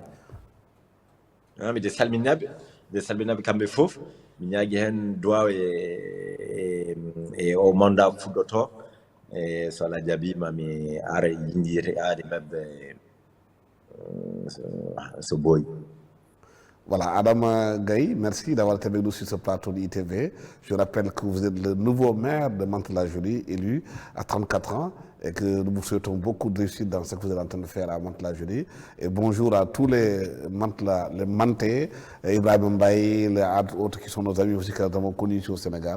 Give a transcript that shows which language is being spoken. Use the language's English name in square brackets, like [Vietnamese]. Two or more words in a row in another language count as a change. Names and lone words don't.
[Fula] miɗe salminaɓe kamɓe fof mi ñaagui hen duwaw e o mandat fuɗɗoto e so Allah jaɓima mi ara yindiri aade mabɓe so boyi. [French] Voilà, Adama Gaye, merci d'avoir été avec nous sur ce plateau de ITV. Je rappelle que vous êtes le nouveau maire de Mantes-la Jolie, élu à 34 ans, et que nous vous souhaitons beaucoup de réussite dans ce que vous êtes en train de faire à Mantes-la Jolie. Et bonjour à tous les Mantais, Ibrahim Mbaye, les autres qui sont nos amis aussi que nous avons connus ici au Sénégal.